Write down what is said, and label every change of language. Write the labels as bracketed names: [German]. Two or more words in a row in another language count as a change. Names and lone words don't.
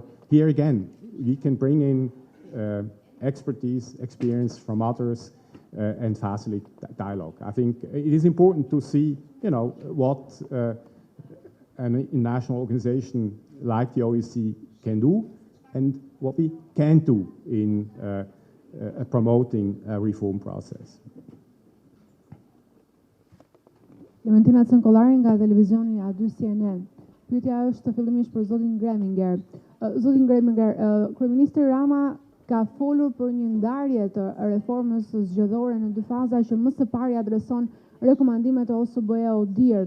[English] Here again, we can bring in expertise, experience from others, and facilitate dialogue. I think it is important to see, what a national organization like the OEC can do and what we can't do in promoting a reform process. [Albanian] Klementina Cënkollari nga televizioni A2 CNN. Pyetja është fillimisht për zotin Greminger. Zotin Greminger, kryeministri Rama ka folur për një ndarje të reformës zgjedhore në dy faza që më së pari adreson rekomandimet e OSBE ODIHR.